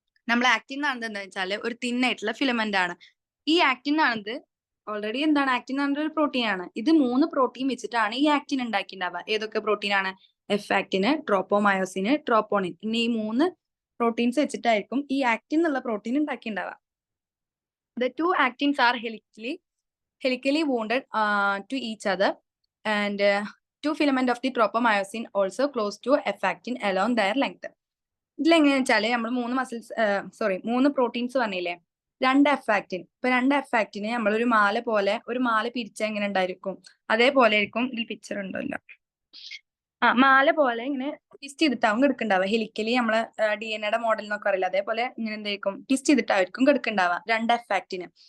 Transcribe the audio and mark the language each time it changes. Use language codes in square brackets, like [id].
[ml] നമ്മൾ ആക്റ്റിൻ എന്താ വെച്ചാൽ ഒരു തിൻ ആയിട്ടുള്ള ഫിലമെന്റ് ആണ്. ഈ ആക്റ്റിൻ ആണത് ഓൾറെഡി എന്താണ്, ആക്റ്റിൻ എന്ന് ഒരു പ്രോട്ടീൻ ആണ്. ഇത് 3 പ്രോട്ടീൻ വെച്ചിട്ടാണ് ഈ ആക്റ്റിൻ ഉണ്ടാക്കിയിട്ടുണ്ടാവുക. ഏതൊക്കെ പ്രോട്ടീൻ ആണ്? F ആക്റ്റിന്, ട്രോപ്പോമയോസിന്, troponin. ഇനി ഈ 3 പ്രോട്ടീൻസ് വെച്ചിട്ടായിരിക്കും ഈ ആക്റ്റിൻ എന്നുള്ള protein ഉണ്ടാക്കിയിട്ടുണ്ടാവുക. [en] The two actins are helically wounded to each other, and two filament of the tropomyosin also close to F actin along their length. [ml] ഇതിലെങ്ങനെയാണെന്ന് വെച്ചാല് നമ്മൾ 3 പ്രോട്ടീൻസ് പറഞ്ഞില്ലേ, 2 എഫ് ആക്റ്റിൻ. ഇപ്പൊ 2 F ആക്റ്റിന് നമ്മളൊരു മാല പിരിച്ച എങ്ങനെ ഉണ്ടായിരിക്കും, അതേപോലെ ആയിരിക്കും. ഇതിൽ പിക്ചർ ഉണ്ടല്ലോ, മാല പോലെ ഇങ്ങനെ ട്വിസ്റ്റ് ചെയ്തിട്ടാവും കിടക്കുന്നുണ്ടാവുക. ഹെലിക്കലി നമ്മള് DNA മോഡൽ എന്നൊക്കെ അറിയില്ല, അതേപോലെ ഇങ്ങനെ എന്തായിരിക്കും ട്വിസ്റ്റ് ചെയ്തിട്ടായിരിക്കും കിടക്കുന്നുണ്ടാവുക 2 എഫ് ആക്റ്റിന്.